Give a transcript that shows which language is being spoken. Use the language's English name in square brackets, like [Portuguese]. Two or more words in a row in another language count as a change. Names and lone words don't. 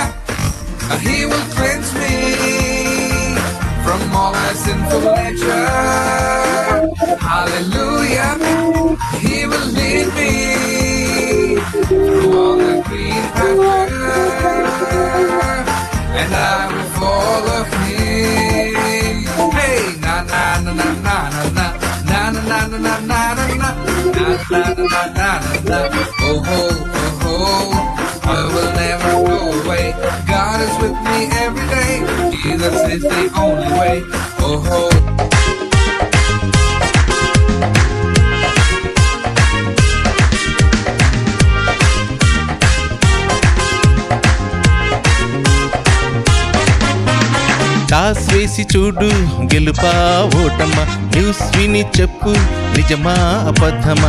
[English] He will cleanse me from all my sinful nature. Hallelujah. He will lead me through all the green pastures, and I will follow Him. Hey, na na na na na na na na na na na na na. I will never go away. God is with me every day. Jesus is the only way. [Telugu] టాస్ వేసి చూడు గెలుపా ఓటమ్మా, న్యూస్ విని చెప్పు నిజమా అబద్ధమా.